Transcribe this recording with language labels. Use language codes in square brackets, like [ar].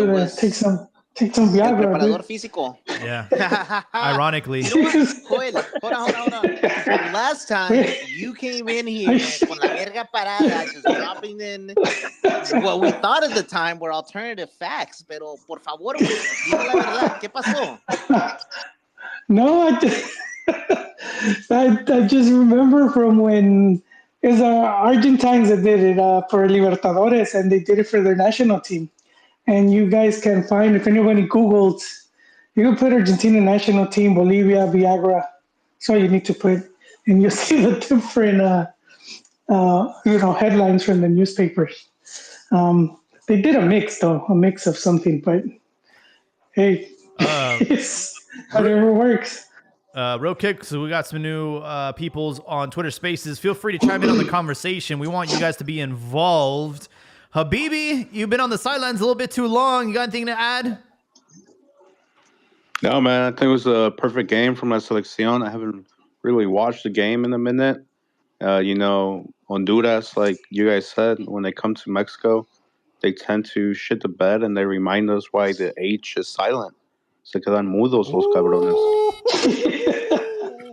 [en] it was take some Take some [es] El [en] Viagra, [es] preparador [en] dude. [es] físico. [en] Yeah. Ironically. You know what? Joel, hold on. Last time you came in here [es] con la verga parada, [en] just dropping in what we thought at the time were alternative facts. [es] Pero por favor, güey, dime la verdad. ¿Qué pasó? [en] No, I just remember from when it's Argentines that did it for Libertadores, and they did it for their national team. And you guys can find, if anybody Googled, you can put Argentina national team, Bolivia, Viagra. That's all you need to put, and you'll see the different, headlines from the newspapers. They did a mix though, a mix of something, but hey, Uh, it's whatever works. Real quick, so we got some new peoples on Twitter Spaces. Feel free to chime in on the conversation. We want you guys to be involved. Habibi, you've been on the sidelines a little bit too long. You got anything to add? No, man. I think it was a perfect game from La Selección. I haven't really watched the game in a minute. Honduras, like you guys said, when they come to Mexico, they tend to shit the bed and they remind us why the H is silent. [es] Se quedan mudos los cabrones.